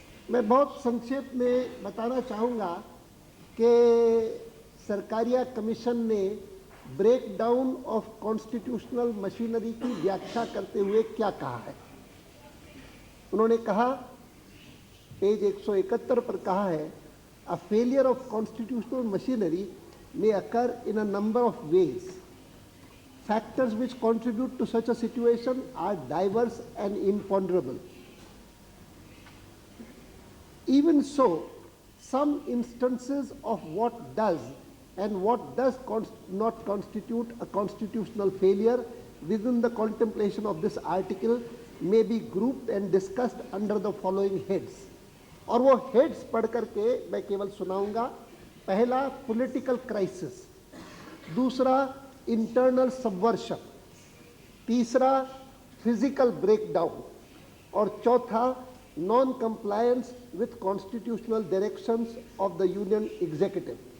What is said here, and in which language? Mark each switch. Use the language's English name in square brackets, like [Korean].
[Hindi] मैं बहुत संक्षेप में बताना चाहूँगा कि सरकारिया कमीशन ने break down of constitutional machinery की व्याख्या करते हुए क्या कहा है। उन्होंने कहा, पेज 171 पर कहा है, [English] A failure of constitutional machinery may occur in a number of ways. Factors which contribute to such a situation are diverse and imponderable. Even so, some instances of what does and what does not constitute a constitutional failure within the contemplation of this article may be grouped and discussed under the following heads. [Hindi] और वो [English] heads [Hindi] पढ़ करके मैं केवल सुनाऊंगा। पहला, [English] political crisis, [Hindi] दूसरा [English] internal subversion, [Hindi] तीसरा [English] physical breakdown, [Hindi] और चौथा [English] Non compliance with constitutional directions of the union executive.